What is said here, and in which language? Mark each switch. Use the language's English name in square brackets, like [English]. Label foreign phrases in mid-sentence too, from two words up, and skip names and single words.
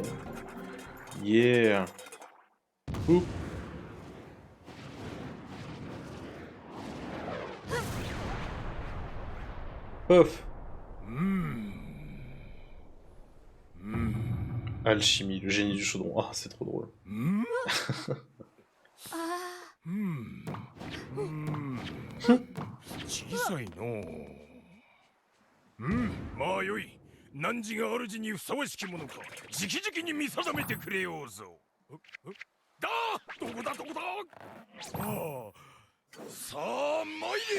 [French] Yeah. Ouh. Pof. Alchimie, le génie du chaudron. Ah, c'est trop drôle. [Japanese] 小さいのまあよい汝が主にふさわしきものか直々に見定めてくれようぞだどこだああさあ参れ